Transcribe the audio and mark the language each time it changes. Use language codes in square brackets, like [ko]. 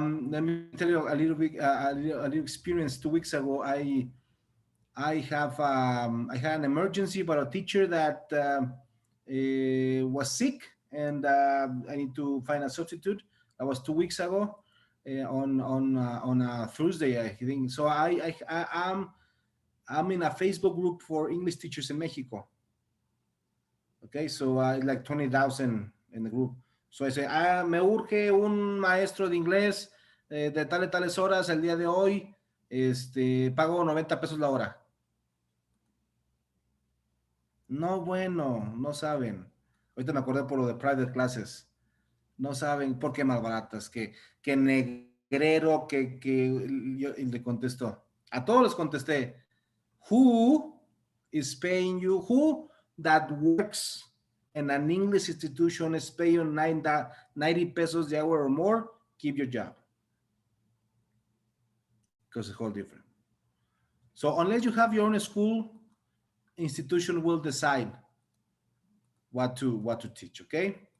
[en] Let me tell you a little bit, a little experience. 2 weeks ago, I had an emergency about a teacher that was sick, and I need to find a substitute. That was 2 weeks ago, on a Thursday, I think. So I'm in a Facebook group for English teachers in Mexico. Okay, so like 20,000 in the group. So I say, [es] me urge un maestro de inglés de tales horas el día de hoy. Pago 90 pesos la hora. No, bueno, no saben. Ahorita me acordé por lo de [en] private classes. [es] No saben por qué más baratas, que negrero, y le contesto. A todos les contesté, [en] who is paying you? Who that works in an English institution is paying 90 pesos the hour or more? Keep your job. Because it's whole different. So unless you have your own school, institution will decide what to teach, okay?